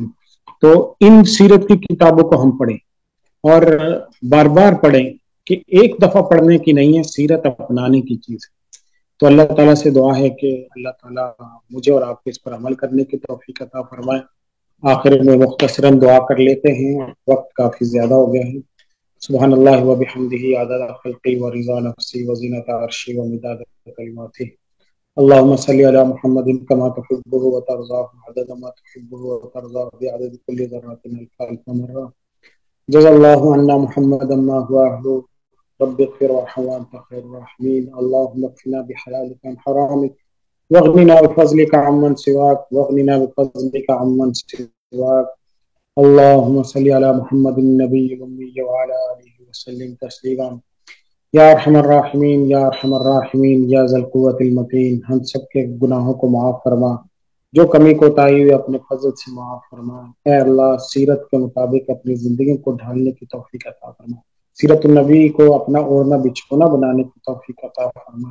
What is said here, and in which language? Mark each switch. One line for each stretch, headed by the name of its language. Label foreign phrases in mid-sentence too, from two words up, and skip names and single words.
Urdu: تو ان سیرت کی کتابوں کو ہم پڑھیں اور بار بار پڑھیں کہ ایک دفعہ پڑھنے کی نہیں ہے، سیرت اپنانے کی چیز ہے. تو اللہ تعالیٰ سے دعا ہے کہ اللہ تعالیٰ مجھے اور آپ کو اس پر عمل کرنے کی توفیق عطا فرمائے. آخر میں مختصراً دعا کر لیتے ہیں، وقت کافی زیادہ ہو گیا ہے.
Arabic: سبحان اللہ و بحمدہ عدد خلقی و رضا نفسی و زینت عرشی و مداد کلماتی. اللهم صل على محمد كما تحبه وترضاه عدد ما تحبه وترضاه بعدد كل ذرة الف مرة. جزا الله عنا محمدا ما هو أهله. رب اغفر وارحم وأنت خير الراحمين. اللهم اكفنا بحلالك عن حرامك واغننا بفضلك عمن سواك واغننا بفضلك عمن سواك. اللهم صل على محمد النبي الأمي وعلى آله وسلم تسليما. یا ارحم الراحمین یا ارحم الراحمین یا ذا القوت المتین.
Urdu: ہم سب کے گناہوں کو معاف فرما، جو کمی کوتاہی ہوئی اپنے فضل سے معاف فرما. اے اللہ سیرت کے مطابق اپنی زندگی کو ڈھالنے کی توفیق عطا فرما. سیرت النبی کو اپنا اوڑھنا بچھونا بنانے کی توفیق عطا فرما.